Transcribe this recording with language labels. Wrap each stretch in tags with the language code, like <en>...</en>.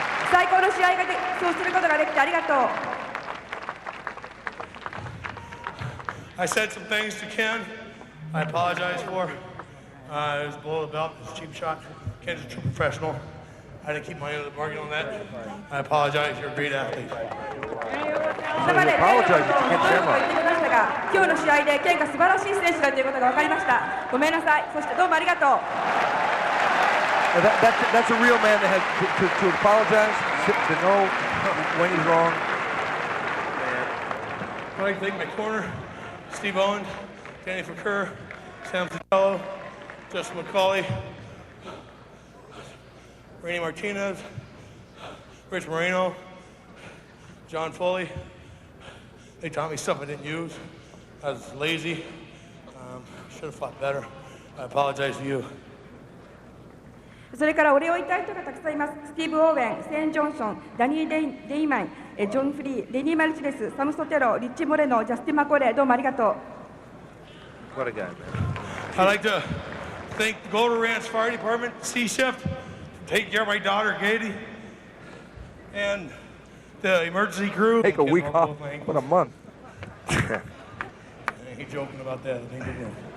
<ja>最高の試合がそうすることができてありがとう。</ja> <en>I said some things to Ken I apologize for. It was below the belt. It was a cheap shot. Ken's a true professional. I didn't keep my end of the bargain on that. I apologize. You're a great athlete.</en> <ja>今まで例のことを言ってきましたが、今日の試合でケンが素晴らしい選手だということが分かりました。ごめんなさい。そしてどうもありがとう。</ja> <en>That's a real man that has to apologize, to know when he's wrong. I'd like to thank my corner, Steve Owens, Danny Fakur, Sam Zitello, Justin McCauley, Randy Martinez, Rich Moreno, John Foley. They taught me stuff I didn't use. I was lazy. Should have fought better. I apologize to you.</en> <ja>それからお礼を言いたい人がたくさんいます。スティーブ・オーウェン、セン・ジョンソン、ダニー・デイマン、ジョン・フリー、レニー・マルチネス、サム・ソテロ、リッチ・モレノ、ジャスティン・マコレー、どうもありがとう。</ja> <en>What a guy, man. I'd like to thank the Golden Ranch Fire Department, C-Shift, for taking care of my daughter, Katie, and the emergency crew. Take a week off. What a month. I ain't joking about that. I think they will.</en>